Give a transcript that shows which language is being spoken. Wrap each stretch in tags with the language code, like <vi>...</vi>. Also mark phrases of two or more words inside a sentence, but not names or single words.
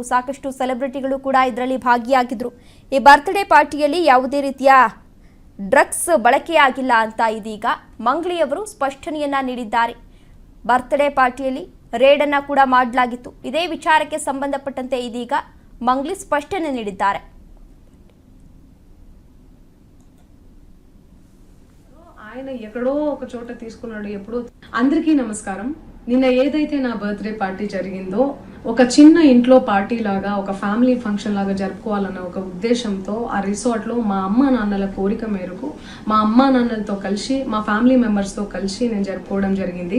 <kn>ಸಾಕಷ್ಟು ಸೆಲೆಬ್ರಿಟಿಗಳು ಕೂಡ ಇದರಲ್ಲಿ ಭಾಗಿಯಾಗಿದ್ರು. ಈ ಬರ್ತ್ಡೇ ಪಾರ್ಟಿಯಲ್ಲಿ ಯಾವುದೇ ರೀತಿಯ ಡ್ರಗ್ಸ್ ಬಳಕೆಯಾಗಿಲ್ಲ ಅಂತ ಇದೀಗ ಮಂಗ್ಲಿ ಅವರು ಸ್ಪಷ್ಟನೆಯನ್ನ ನೀಡಿದ್ದಾರೆ. ಬರ್ತ್ಡೇ ಪಾರ್ಟಿಯಲ್ಲಿ ರೇಡ್ ಅನ್ನ ಕೂಡ ಮಾಡಲಾಗಿತ್ತು. ಇದೇ ವಿಚಾರಕ್ಕೆ ಸಂಬಂಧಪಟ್ಟಂತೆ ಇದೀಗ ಮಂಗ್ಲಿ ಸ್ಪಷ್ಟನೆ ನೀಡಿದ್ದಾರೆ.</kn> <te>ఆయన ఎక్కడో ఒక చోట తీసుకున్నాడు. ఎప్పుడు అందరికీ నమస్కారం. నిన్న ఏదైతే నా</te> <en>birthday party</en> <te>జరిగిందో ఒక చిన్న ఇంట్లో పార్టీ లాగా, ఒక</te> <en>family function</en> <te>లాగా జరుపుకోవాలన్న ఒక ఉద్దేశంతో ఆ రిసార్ట్ లో మా అమ్మా నాన్నల కోరిక మేరకు మా అమ్మా నాన్నలతో కలిసి, మా</te> <en>family members</en> <te>తో కలిసి నేను జరుపుకోవడం జరిగింది.</te>